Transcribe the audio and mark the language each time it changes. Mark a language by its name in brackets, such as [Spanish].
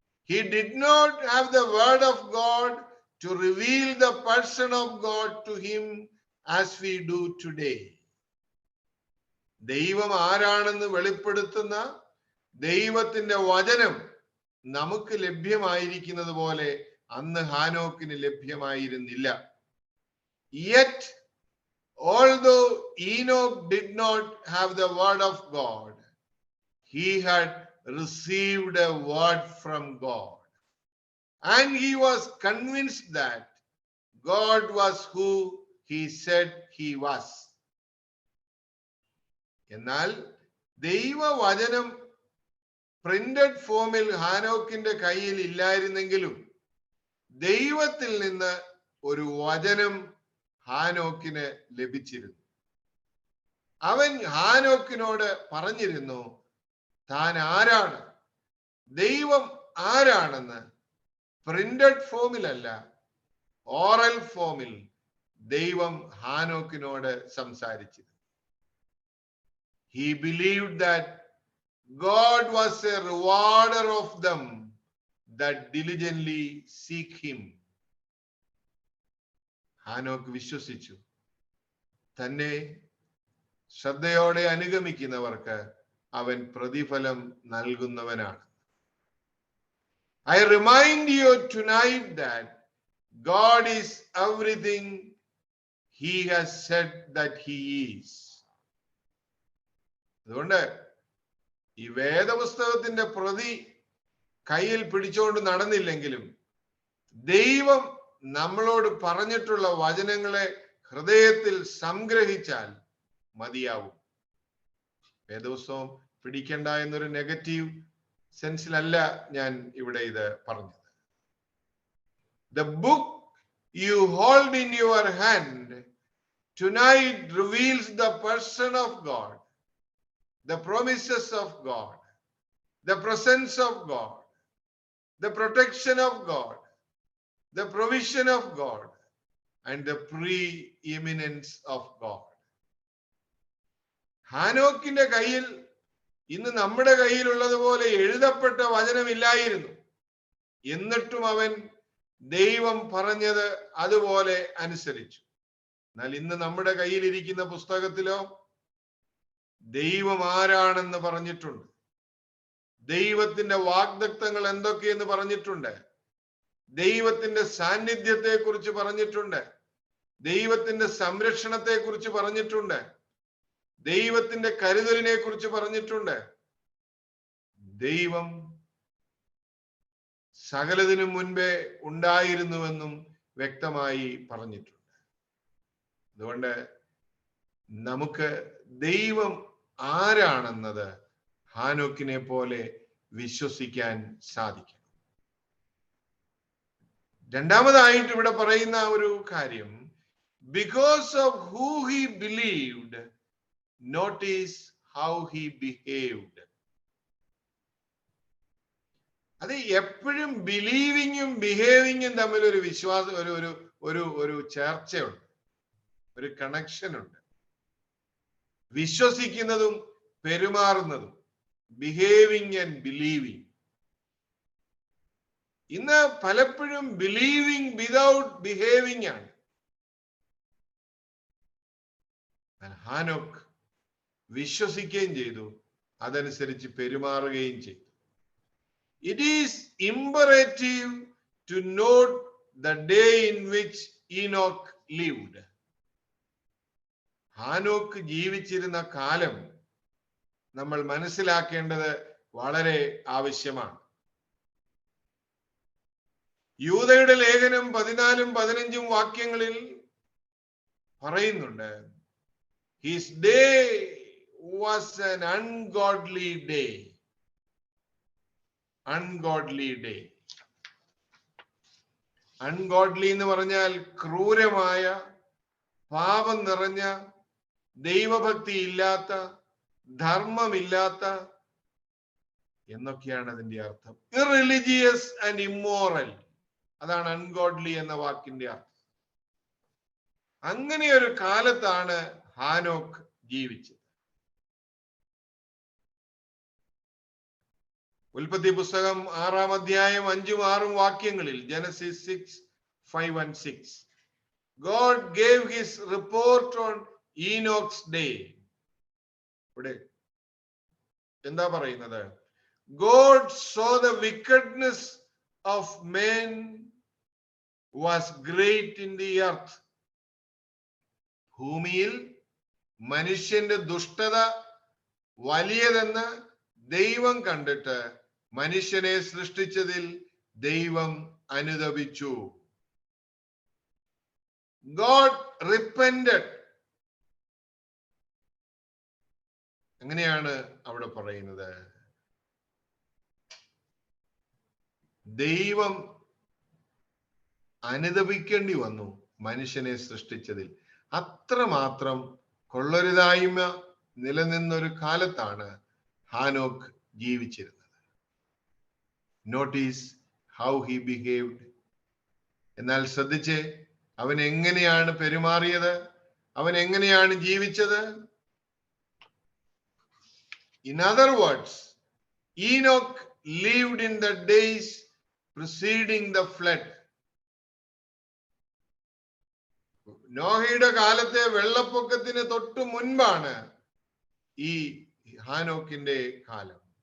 [English] He did not have the word of God to reveal the person of God to him as we do today. [Malayalam] ദൈവം ആരാണെന്ന് വെളിപ്പെടുത്തുന്ന ദൈവത്തിന്റെ വചനം നമുക്ക് ലഭ്യമായിരിക്കുന്നത് പോലെ അന്ന് ഹാനോക്കിന് ലഭ്യമായിരുന്നില്ല. [English] Yet, although Enoch did not have the word of God, he had received a word from God, and he was convinced that God was who he said he was. [Malayalam] എന്നാൽ ദൈവവചനം പ്രിന്റഡ് ഫോമിൽ ഹാനോക്കിന്റെ കയ്യിൽ ഇല്ലായിരുന്നെങ്കിലും ദൈവത്തിൽ നിന്ന് ഒരു വചനം ഹാനോക്കിന് ലഭിച്ചിരുന്നു. അവൻ ഹാനോക്കിനോട് പറഞ്ഞിരുന്നു താൻ ആരാണ്, ദൈവം ആരാണെന്ന് പ്രിന്റഡ് ഫോമിലല്ല, ഓറൽ ഫോമിൽ ദൈവം ഹാനോക്കിനോട് സംസാരിച്ചിരുന്നു. [English] He believed that God was a rewarder of them that diligently seek him. [Malayalam] ഹാനോക്ക് വിശ്വസിച്ചു തന്നെ ശ്രദ്ധയോടെ അനുഗമിക്കുന്നവർക്ക് അവൻ പ്രതിഫലം നൽകുന്നവനാണ്. [English] I remind you tonight that God is everything he has said that he is. [Malayalam] അതുകൊണ്ട് ഈ വേദപുസ്തകത്തിന്റെ പ്രതി കയ്യിൽ പിടിച്ചുകൊണ്ട് നടന്നില്ലെങ്കിലും ദൈവം നമ്മളോട് പറഞ്ഞിട്ടുള്ള വചനങ്ങളെ ഹൃദയത്തിൽ സംഗ്രഹിച്ചാൽ മതിയാവും. വേദപുസ്തകം പിടിക്കണ്ട എന്നൊരു നെഗറ്റീവ് സെൻസിലല്ല ഞാൻ ഇവിടെ ഇത് പറഞ്ഞത്. [English] The book you hold in your hand tonight reveals the person of God, the promises of God, the presence of God, the protection of God, the provision of God, and the preeminence of God. [Malayalam] ഹാനോക്കിന്റെ കയ്യിൽ ഇന്ന് നമ്മുടെ കയ്യിലുള്ളതുപോലെ എഴുതപ്പെട്ട വചനമില്ലായിരുന്നു. എന്നിട്ടും അവൻ ദൈവം പറഞ്ഞത് അതുപോലെ അനുസരിച്ചു. എന്നാൽ ഇന്ന് നമ്മുടെ കയ്യിലിരിക്കുന്ന പുസ്തകത്തിലോ ദൈവം ആരാണെന്ന് പറഞ്ഞിട്ടുണ്ട്, ദൈവത്തിന്റെ വാഗ്ദത്തങ്ങൾ എന്തൊക്കെയെന്ന് പറഞ്ഞിട്ടുണ്ട്, ദൈവത്തിന്റെ സാന്നിധ്യത്തെ കുറിച്ച് പറഞ്ഞിട്ടുണ്ട്, ദൈവത്തിന്റെ സംരക്ഷണത്തെ കുറിച്ച് പറഞ്ഞിട്ടുണ്ട്, ദൈവത്തിന്റെ കരുതലിനെ കുറിച്ച് പറഞ്ഞിട്ടുണ്ട്. ദൈവം സകലതിനും മുൻപേ ഉണ്ടായിരുന്നുവെന്നും വ്യക്തമായി പറഞ്ഞിട്ടുണ്ട്. അതുകൊണ്ട് നമുക്ക് ദൈവം ആരാണെന്നത് ഹാനോക്കിനെ പോലെ വിശ്വസിക്കാൻ സാധിക്കണം. രണ്ടാമതായിട്ട് ഇവിടെ പറയുന്ന ഒരു കാര്യം, [English] because of who he believed, notice how he behaved. [Malayalam] അത് എപ്പോഴും ബിലീവിങ്ങും ബിഹേവിങ്ങും തമ്മിൽ ഒരു വിശ്വാസം, ഒരു ചർച്ചയുണ്ട്, ഒരു കണക്ഷൻ ഉണ്ട്. വിശ്വസിക്കുന്നതും പെരുമാറുന്നതും, [English] Behaving and believing. [Malayalam] ഇന്ന് പലപ്പോഴും [English] believing without behaving [Malayalam] ആണ്. ഹാനോക്ക് വിശ്വസിക്കുകയും ചെയ്തു, അതനുസരിച്ച് പെരുമാറുകയും ചെയ്തു. [English] It is imperative to note the day in which Enoch lived. [Malayalam] ഹാനോക്ക് ജീവിച്ചിരുന്ന കാലം നമ്മൾ മനസ്സിലാക്കേണ്ടത് വളരെ ആവശ്യമാണ്. യൂദയുടെ ലേഖനം 14-15 വാക്യങ്ങളിൽ പറയുന്നുണ്ട്, [English] his day was an ungodly day. Ungodly day. [Malayalam] Ungodly എന്ന് പറഞ്ഞാൽ ക്രൂരമായ, പാപം നിറഞ്ഞ, ദൈവഭക്തി ഇല്ലാത്ത, ധർമ്മമില്ലാത്ത എന്നൊക്കെയാണ് അതിന്റെ അർത്ഥം. [English] irreligious and immoral, [Malayalam] അതാണ് അൺഗോഡ്ലി എന്ന വാക്കിന്റെ അർത്ഥം. അങ്ങനെ ഒരു കാലത്താണ് ഹാനോക്ക് ജീവിച്ചത്. ഉൽപ്പത്തി പുസ്തകം 6-ാം അധ്യായം 5-6 വാക്യങ്ങളിൽ, [English] Genesis 6:5 and 6, God gave his report on Enoch's day. [Malayalam] ഇവിടെ എന്താ പറയുന്നത്? [English] God saw the wickedness of men was great in the earth. [Malayalam] ഭൂമിയിൽ മനുഷ്യന്റെ ദുഷ്ടത വലിയതെന്ന് ദൈവം കണ്ടിട്ട് മനുഷ്യനെ സൃഷ്ടിച്ചതിൽ ദൈവം അനുതപിച്ചു. [English] God repented. [Malayalam] അങ്ങനെയാണ് അവിടെ പറയുന്നത്. ദൈവം അനുതപിക്കേണ്ടി വന്നു മനുഷ്യനെ സൃഷ്ടിച്ചതിൽ. അത്രമാത്രം കൊള്ളരുതായ്മ നിലനിന്നൊരു കാലത്താണ് ഹാനോക്ക് ജീവിച്ചിരുന്നത്. [English] Notice how he behaved. [Malayalam] എന്നാൽ ശ്രദ്ധിച്ച്, അവൻ എങ്ങനെയാണ് പെരുമാറിയത്, അവൻ എങ്ങനെയാണ് ജീവിച്ചത്? [English] In other words, Enoch lived in the days preceding the flood. [Malayalam] നോഹയുടെ കാലത്തെ വെള്ളപ്പൊക്കത്തിന് തൊട്ടു മുൻപാണ് ഈ ഹാനോക്കിന്റെ കാലം.